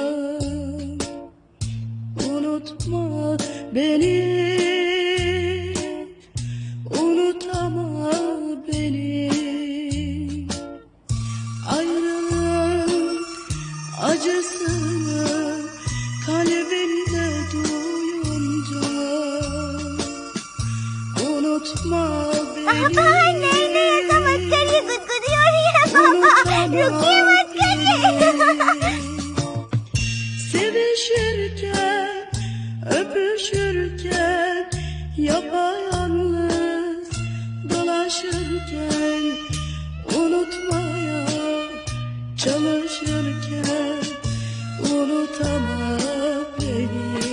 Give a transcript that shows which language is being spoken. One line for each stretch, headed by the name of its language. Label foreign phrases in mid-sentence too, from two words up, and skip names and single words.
Turkish: Unutma beni, unutama beni. Ayrılığın acısını kalbinde duyunca. Unutma beni.
Hindi: पापा नहीं नहीं, ऐसा मत करिए, गुदगुदी हो रही है पापा, रुकिए मत करिए।
Turkish: Sevişirken, öpüşürken, yapayalnız dolaşırken, unutmaya çalışırken, unutama beni,